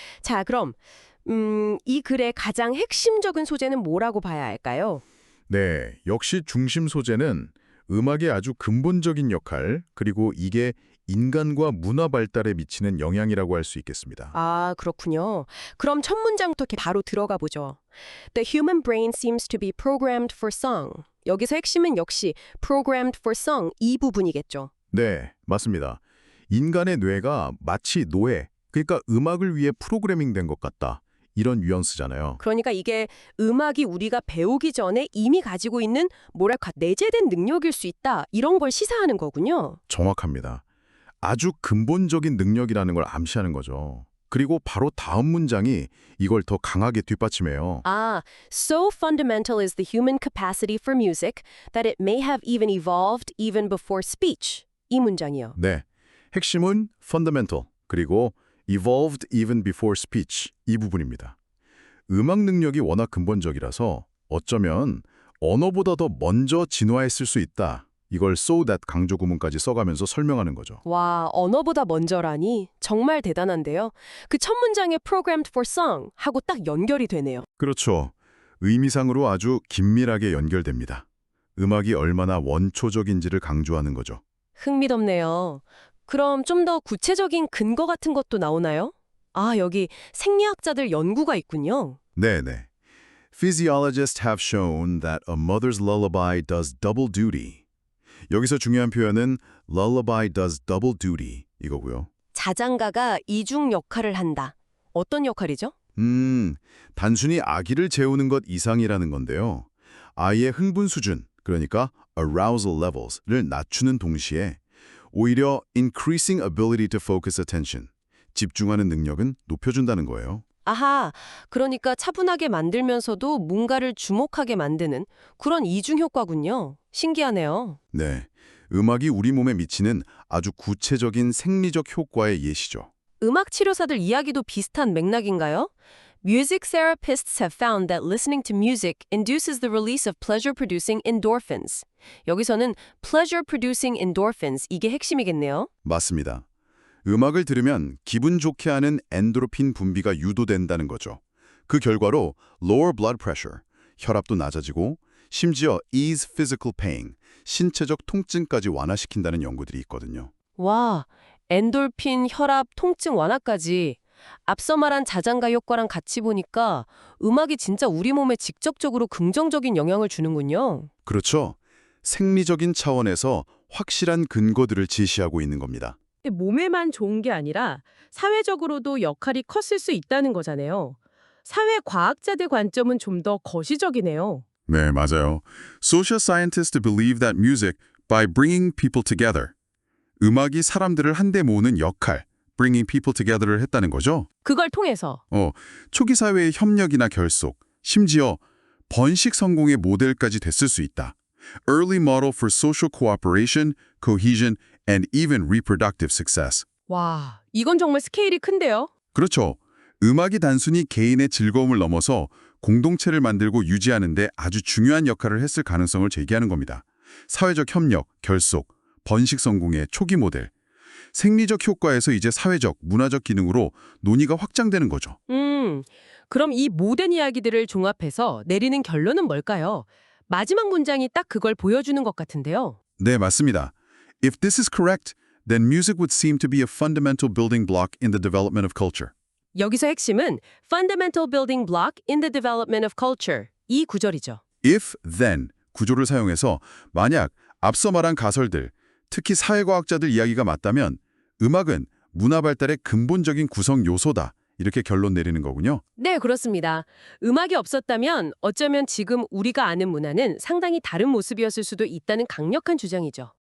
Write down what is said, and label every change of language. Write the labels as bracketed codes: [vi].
[ko] 자, 그럼 이 글의 가장 핵심적인 소재는 뭐라고 봐야 할까요? 네, 역시 중심 소재는 음악의 아주 근본적인 역할, 그리고 이게 인간과 문화 발달에 미치는 영향이라고 할 수 있겠습니다. 아, 그렇군요. 그럼 첫 문장부터 이렇게 바로 들어가 보죠. [en] The human brain seems to be programmed for song. [ko] 여기서 핵심은 역시 [en] programmed for song [ko] 이 부분이겠죠. 네, 맞습니다. 인간의 뇌가 마치 노예, 그러니까 음악을 위해 프로그래밍된 것 같다. 이런 뉘앙스잖아요. 그러니까 이게 음악이 우리가 배우기 전에 이미 가지고 있는 뭐랄까 내재된 능력일 수 있다. 이런 걸 시사하는 거군요. 정확합니다. 아주 근본적인 능력이라는 걸 암시하는 거죠. 그리고 바로 다음 문장이 이걸 더 강하게 뒷받침해요. [en] 아, so fundamental is the human capacity for music that it may have even evolved even before speech. [ko] 이 문장이요. 네, 핵심은 fundamental, 그리고 [en] evolved even before speech [ko] 이 부분입니다. 음악 능력이 워낙 근본적이라서 어쩌면 언어보다 더 먼저 진화했을 수 있다. 이걸 so that 강조 구문까지 써가면서 설명하는 거죠. 와, 언어보다 먼저라니 정말 대단한데요. 그 첫 문장에 [en] programmed for song [ko] 하고 딱 연결이 되네요. 그렇죠. 의미상으로 아주 긴밀하게 연결됩니다. 음악이 얼마나 원초적인지를 강조하는 거죠. 흥미롭네요. 그럼 좀 더 구체적인 근거 같은 것도 나오나요? 아, 여기 생리학자들 연구가 있군요. 네네. [en] Physiologists have shown that a mother's lullaby does double duty. [ko] 여기서 중요한 표현은 [en] lullaby does double duty [ko] 이거고요. 자장가가 이중 역할을 한다. 어떤 역할이죠? 단순히 아기를 재우는 것 이상이라는 건데요. 아이의 흥분 수준, 그러니까 [en] arousal levels [ko] 를 낮추는 동시에 오히려 [en] increasing ability to focus attention, [ko] 집중하는 능력은 높여준다는 거예요. 아하, 그러니까 차분하게 만들면서도 뭔가를 주목하게 만드는 그런 이중 효과군요. 신기하네요. 네, 음악이 우리 몸에 미치는 아주 구체적인 생리적 효과의 예시죠. 음악 치료사들 이야기도 비슷한 맥락인가요? [en] Music therapists have found that listening to music induces the release of pleasure-producing endorphins. [ko] 여기서는 [en] pleasure-producing endorphins, [ko] 이게 핵심이겠네요. 맞습니다. 음악을 들으면 기분 좋게 하는 엔도르핀 분비가 유도된다는 거죠. 그 결과로 [en] lower blood pressure, [ko] 혈압도 낮아지고 심지어 [en] ease physical pain, [ko] 신체적 통증까지 완화시킨다는 연구들이 있거든요. 와, 엔돌핀, 혈압, 통증 완화까지. 앞서 말한 자장가 효과랑 같이 보니까 음악이 진짜 우리 몸에 직접적으로 긍정적인 영향을 주는군요. 그렇죠. 생리적인 차원에서 확실한 근거들을 제시하고 있는 겁니다. 몸에만 좋은 게 아니라 사회적으로도 역할이 컸을 수 있다는 거잖아요. 사회과학자들 관점은 좀 더 거시적이네요. 네, 맞아요. [en] Social scientists believe that music, by bringing people together, [ko] 음악이 사람들을 한데 모으는 역할, [en] bringing people together를 [ko] 했다는 거죠. 그걸 통해서 초기 사회의 협력이나 결속, 심지어 번식 성공의 모델까지 됐을 수 있다. [en] Early model for social cooperation, cohesion, and even reproductive success. [ko] 와, 이건 정말 스케일이 큰데요. 그렇죠. 음악이 단순히 개인의 즐거움을 넘어서 공동체를 만들고 유지하는 데 아주 중요한 역할을 했을 가능성을 제기하는 겁니다. 사회적 협력, 결속, 번식 성공의 초기 모델. 생리적 효과에서 이제 사회적, 문화적 기능으로 논의가 확장되는 거죠. 그럼 이 모든 이야기들을 종합해서 내리는 결론은 뭘까요? 마지막 문장이 딱 그걸 보여주는 것 같은데요. 네, 맞습니다. [en] If this is correct, then music would seem to be a fundamental building block in the development of culture. [ko] 여기서 핵심은 fundamental building block in the development of culture. 이 구절이죠. If, then 구조를 사용해서 만약 앞서 말한 가설들, 특히 사회과학자들 이야기가 맞다면 음악은 문화 발달의 근본적인 구성 요소다. 이렇게 결론 내리는 거군요. 네, 그렇습니다. 음악이 없었다면 어쩌면 지금 우리가 아는 문화는 상당히 다른 모습이었을 수도 있다는 강력한 주장이죠.